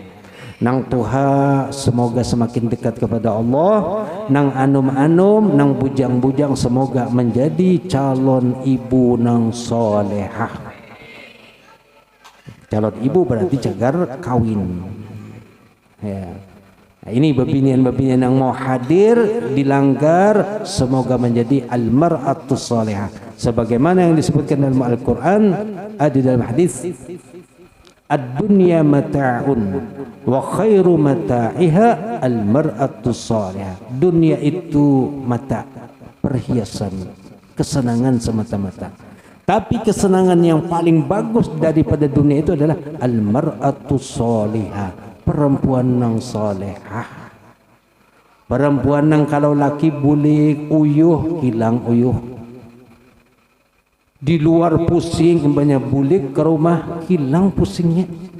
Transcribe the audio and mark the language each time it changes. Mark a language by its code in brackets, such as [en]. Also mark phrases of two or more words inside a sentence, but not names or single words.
[bjn] Nang tuha semoga semakin dekat kepada Allah. Nang anum nang bujang semoga menjadi calon ibu nang solehah. Calon ibu berarti cagar kawin. [id] Ya. Nah, ini bepinian yang mau hadir di Langgar semoga menjadi [ar] المرأة الصالحة [id] sebagaimana yang disebutkan dalam Al-Qur'an, ada dalam hadis, [ar] الدنيا متاع وخير متاعها المرأة الصالحة. [id] Dunia itu mata, perhiasan, kesenangan semata-mata. Tapi kesenangan yang paling bagus daripada dunia itu adalah [ar] المرأة الصالحة, [id] perempuan nang solehah. [bjn] Perempuan nang kalau laki bulik uyuh hilang uyuh. Di luar pusing banyak bulik, ke rumah hilang pusingnya.